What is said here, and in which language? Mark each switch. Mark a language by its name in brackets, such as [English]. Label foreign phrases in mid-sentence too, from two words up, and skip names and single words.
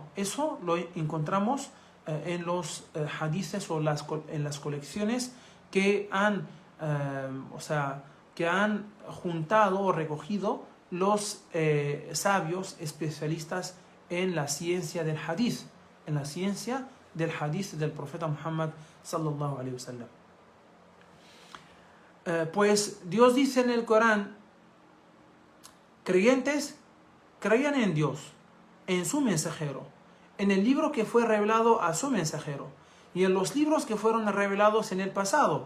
[Spanish] Eso lo encontramos en los hadices o en las colecciones que han juntado o recogido los sabios especialistas en la ciencia del hadith, del profeta Muhammad [Arabic] صلى الله عليه وسلم. [Spanish] Pues Dios dice en el Corán: creyentes creían en Dios, en su mensajero, en el libro que fue revelado a su mensajero y en los libros que fueron revelados en el pasado.